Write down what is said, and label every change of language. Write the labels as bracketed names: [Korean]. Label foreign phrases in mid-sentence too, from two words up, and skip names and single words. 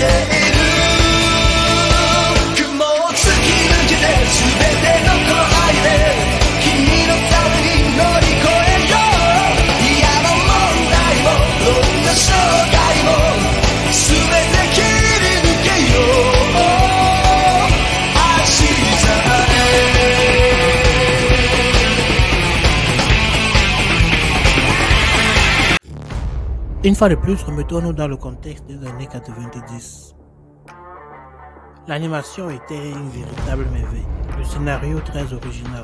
[Japanese] 雲を突き抜けて全てのこの愛で君のために乗り越えよう嫌な問題もどんな障害も全て切り抜けよう明日へ [French] Une fois de plus, remettons-nous dans le contexte des années 90. L'animation était une véritable merveille, le scénario très original.